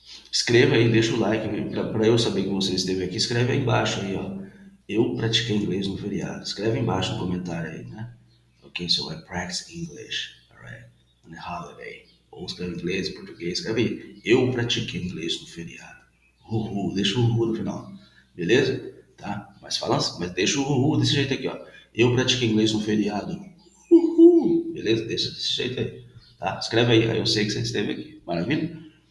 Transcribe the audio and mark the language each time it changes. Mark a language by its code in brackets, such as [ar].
[pt] Escreva aí, deixa o like para eu saber que você esteve aqui. Escreve aí embaixo aí, ó. Eu pratiquei inglês no feriado. Escreve embaixo no comentário aí, né? [en] Ok, so I practice English, alright, on a holiday. [pt] Ou escreve inglês, português, escreve aí. Eu pratiquei inglês no feriado. Uhul, deixa o uhul no final. Beleza? Tá? Mas deixa o uhul desse jeito aqui, ó. Eu pratiquei inglês no feriado. Uhul. Beleza? Deixa desse jeito aí. Tá? Escreve aí eu sei que você esteve aqui. Maravilha?